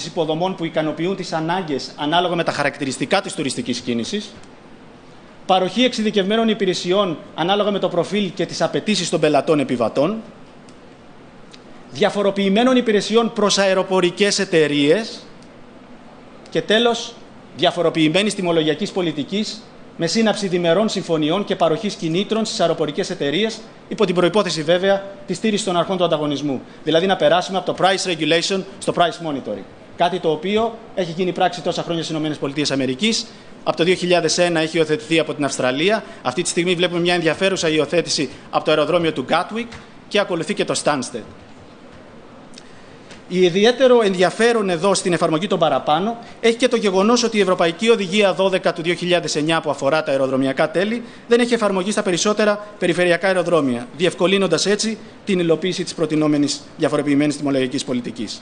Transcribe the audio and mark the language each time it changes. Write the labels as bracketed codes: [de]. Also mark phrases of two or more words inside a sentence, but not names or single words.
[el] υποδομών που ικανοποιούν τις ανάγκες ανάλογα με τα χαρακτηριστικά της τουριστικής κίνησης, παροχή εξειδικευμένων υπηρεσιών ανάλογα με το προφίλ και τις απαιτήσεις των πελατών επιβατών, διαφοροποιημένων υπηρεσιών προς αεροπορικές εταιρείες και τέλος, διαφοροποιημένης τιμολογιακής πολιτικής με σύναψη διμερών συμφωνιών και παροχής κινήτρων στις αεροπορικές εταιρείες, υπό την προϋπόθεση βέβαια τη στήριξη των αρχών του ανταγωνισμού. Δηλαδή να περάσουμε από το [en] price regulation [el] στο [en] price monitoring. [el] Κάτι το οποίο έχει γίνει πράξη τόσα χρόνια στις ΗΠΑ. Από το 2001 έχει υιοθετηθεί από την Αυστραλία. Αυτή τη στιγμή βλέπουμε μια ενδιαφέρουσα υιοθέτηση από το αεροδρόμιο του Gatwick και ακολουθεί και το Stansted. Ιδιαίτερο ενδιαφέρον εδώ στην εφαρμογή των παραπάνω έχει και το γεγονός ότι η Ευρωπαϊκή Οδηγία 12 του 2009 που αφορά τα αεροδρομιακά τέλη δεν έχει εφαρμογή στα περισσότερα περιφερειακά αεροδρόμια, διευκολύνοντας έτσι την υλοποίηση της προτινόμενης διαφοροποιημένης τιμολογιακής πολιτικής.